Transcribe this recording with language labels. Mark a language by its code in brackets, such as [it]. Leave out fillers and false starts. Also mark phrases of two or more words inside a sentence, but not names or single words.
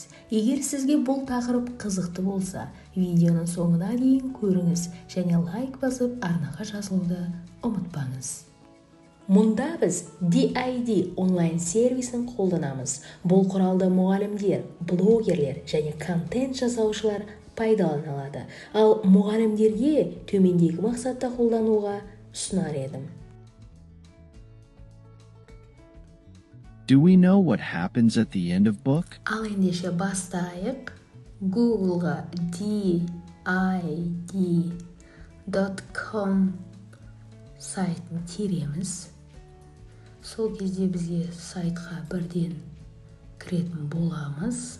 [kk] Егер сізге бұл тақырып қызықты болса, видеоның соңына дейін көріңіз және лайк басып арнаға жазылуды ұмытпаңыз. Мұнда біз DID онлайн сервисін қолданамыз. Бұл құралды мұғалімдер, блогерлер және контент жасаушылар пайдалана алады. Ал мұғалімдерге төмендегі мақсатта қолдануға ұсынар едім. [en] Do we know what happens at the end of book? [kk] Ал ендеше бастайық. Google'ға did.com сайтын тереміз. Сол кезде бізге сайтқа бірден кіретін боламыз.